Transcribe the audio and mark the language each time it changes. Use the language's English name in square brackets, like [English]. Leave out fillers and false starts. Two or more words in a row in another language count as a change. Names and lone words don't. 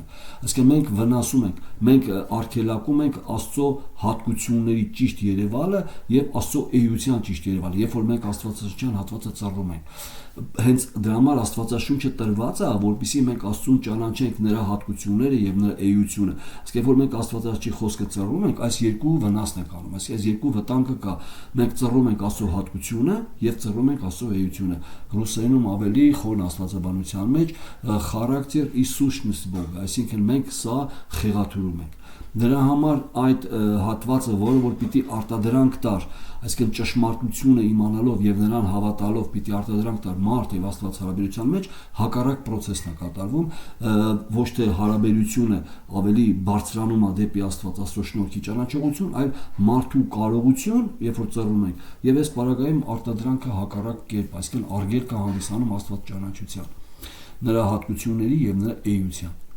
[Armenian] Այսինքն մենք վնասում ենք, մենք արգելակում ենք Աստծո հատկությունների ճիշտ երևալը եւ Աստծո էության ճիշտ երևալը, երբ որ մենք Աստվածաշնչյան հատվածը ծռում ենք։ Հենց դրա համար Աստվածաշունչը տրված է, որպեսզի մենք Աստծուն ճանաչենք նրա հատկությունները եւ նրա էությունը։ Իսկ երբ որ մենք Աստվածաշնչի խոսքը ծռում ենք, այս երկու վնասն ենք անում, այս երկու վտանգը կա։ Մենք ծռում ենք Աստծո հատկությունը եւ ծռում ենք Աստծո էությունը։ Ռուսերենում ավելի խորն աստվածաբանության մեջ [Russian] характер и сущность Бога, [Armenian] այսինքն մենք սա խեղաթյուրում ենք։ Դրա համար այդ հատվածը, որը որ պիտի արտադրանք տար, այսինքն ճշմարտությունը իմանալով եւ նրան հավատալով պիտի արտադրանք տար մարդ եւ Աստված հարաբերության մեջ, հակառակ process-ն է կատարվում, ոչ թե հարաբերությունը ավելի բարձրանում է դեպի Աստված, Աստծո շնորհքի ճանաչողություն, այլ մարդու կարողություն, երբ որ ծռում ենք, եւ այս պարագայում արտադրանքը հակառակ կերպ, այսինքն արգելք է հանդիսանում Աստված ճանաչության, նրա հատկությունների եւ նրա էության։